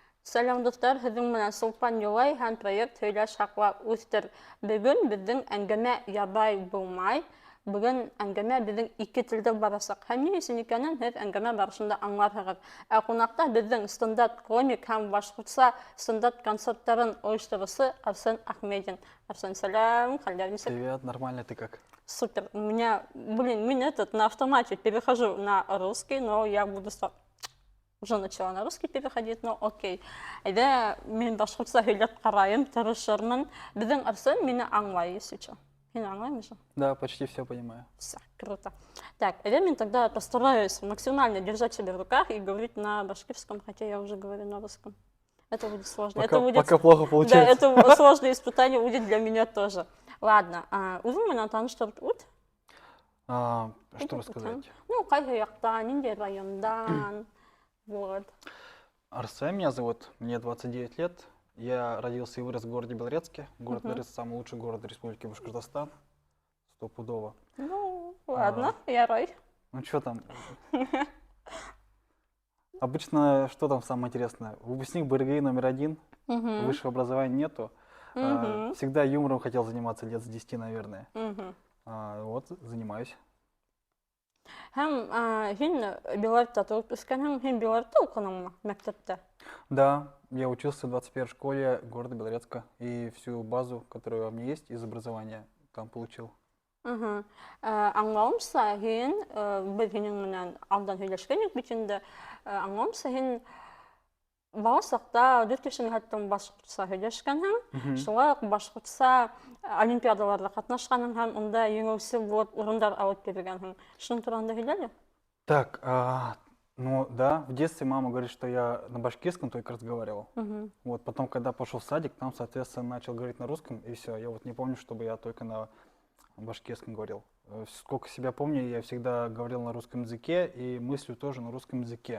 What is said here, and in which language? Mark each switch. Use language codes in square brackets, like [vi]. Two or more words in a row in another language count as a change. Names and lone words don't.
[ba] Сәлем достар, һеҙҙең менән Сулпан Юлай һәм проект «Һөйләш хаҡла үҫтер». Бөгөн беҙҙең әңгәмә ябай булмай. Бөгөн әңгәмә беҙҙең ике телдә барасаҡ. Һәм ни өсөн икәнен һеҙ әңгәмә барышында аңларһығыҙ. Ә ҡунаҡта беҙҙең стандарт комик һәм башҡортса стандарт концерттарын ойоштороусы Арсен Ахмедин. Арсен, сәлем, хәлдәр нисек? [ru] Привет, нормально, ты как? Супер. У меня, на автомате перехожу на русский, но я буду уже начала на русский переходить, но окей. [ba] Әйҙә мин башҡортса һөйләп ҡарайым, тырышырмын. Беҙҙең Арсен мине аңлай, [ru] если что. [ba] Һин аңлаймы? [ru] Да, почти все понимаю. Все, круто. Так, [ba] әйҙә мин [ru] тогда постараюсь максимально держать себя в руках и говорить на башкирском, хотя я уже говорю на русском. Это будет сложно. Пока плохо получается. Да, это сложное испытание будет для меня тоже. Ладно, [ba] үҙең менән таныштырып үт. [ru] Что рассказать? Ну, [ba] ҡайһы яҡтан, ниндәй райондан. [ru] Вот. Арсен меня зовут, мне 29 лет. Я родился и вырос в городе Белорецке. Город Белорецк самый лучший город Республики Башкортостан. Стопудово. Ну, ладно, я рай. Ну, что там? Обычно, что там самое интересное? Выпускник БРГИ №1, высшего образования нету. Всегда юмором хотел заниматься лет с 10, наверное. Вот, занимаюсь. [ba] Һәм һин Белоретта туып үскәнһең, һин Белоретта уҡыныңмы мәктәптә? [ru] Да, я учился в 21-й школе города Белорецка. И всю базу, которая у меня есть из образования, там получил. [ba] Аңлауымса, һин, беҙ һинең менән алдан һөйләшкәнек бит инде. Аңлауымса, һин бала саҡта 4 йәшеңә хәтлем башҡортса һөйләшкәнһең. Шулай уҡ башҡортса олимпиадаларда ҡатнашҡанһың һәм унда еңеүсе булып урындар алып биргәнһең. Шуның тураһында һөйләле? [ru] Так, ну да, в детстве мама говорит, что я на башкирском только разговаривал. Вот потом, когда пошел в садик, там, соответственно, начал говорить на русском, и все. Я вот не помню, чтобы я только на башкирском говорил. Сколько себя помню, я всегда говорил на русском языке, и мыслю тоже на русском языке.